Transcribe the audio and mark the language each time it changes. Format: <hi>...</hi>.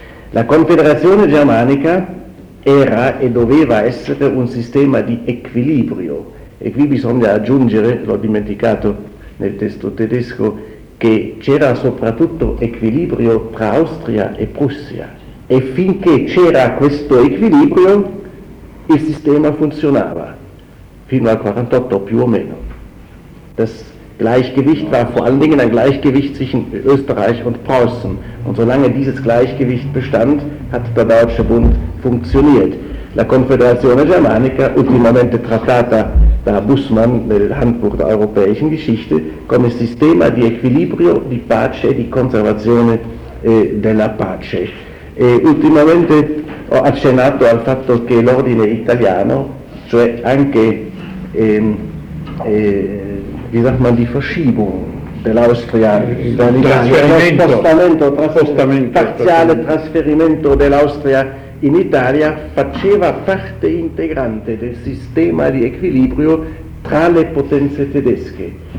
<it>La Confederazione Germanica era e doveva essere un sistema di equilibrio, e qui bisogna aggiungere, l'ho dimenticato nel testo tedesco, che c'era soprattutto equilibrio tra Austria e Prussia, e finché c'era questo equilibrio il sistema funzionava. Fino al 48 più o meno.</it> <de>Das Gleichgewicht war vor allen Dingen ein Gleichgewicht zwischen Österreich und Preußen. Und solange dieses Gleichgewicht bestand, hat der Deutsche Bund funktioniert.</de> <it>La Confederazione Germanica, ultimamente trattata da Bussmann nel Handbuch der europäischen Geschichte, come sistema di equilibrio, di pace e di conservazione della pace. E ultimamente ho accennato al fatto che l'ordine italiano, cioè anche</it> <de>wie sagt man, die Verschiebung</de> <it>dell'Austria, parziale trasferimento dell'Austria in Italia faceva parte integrante del sistema di equilibrio tra le potenze tedesche,</it>